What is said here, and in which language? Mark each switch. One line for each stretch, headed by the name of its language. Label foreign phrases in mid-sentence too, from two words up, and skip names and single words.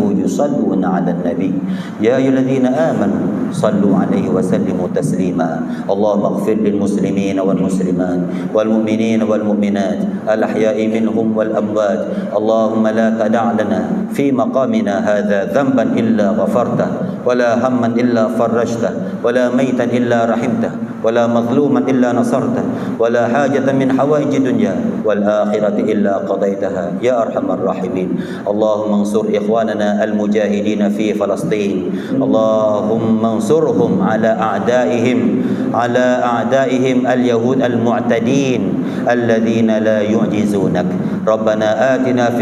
Arabic: يصلون على النبي يا أيها الذين آمنوا صلوا عليه وسلموا تسليما اللهم اغ فر للمسلمين والمسلمات والمؤمنين والمؤمنات الأحياء منهم والأموات اللهم لا تدع لنا في مقامنا هذا ذنبا إلا غفرته ولا هما إلا فرجته ولا ميتا إلا رحمته ولا مظلوما إلا نصرته ولا حاجة من حوائج الدنيا والآخرة إلا قضيتها يا أرحم الراحمين اللهم انصر إخواننا المجاهدين في فلسطين اللهم انصرهم على أعدائهم اليهود المعتدين الذين لا يعجزونك ربنا آتنا في